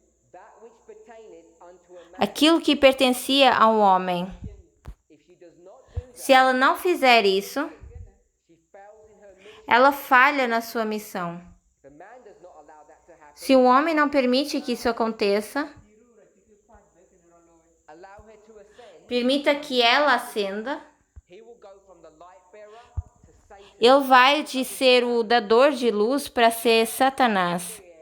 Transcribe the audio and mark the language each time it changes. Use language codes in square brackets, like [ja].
[en] that which pertaineth unto a man. [pt] aquilo que pertencia a um homem. [en] If she does not do [pt] Se ela não fizer isso, [en] she fails in her mission. [pt] ela falha na sua missão. [en] The man does not allow that to happen. [pt] Se o homem não permite que isso aconteça, [en] Allow her to ascend. [pt] permita que ela ascenda, [en] He will go from the light bearer to Satan. [pt] ele vai de ser o dador de luz para ser Satanás.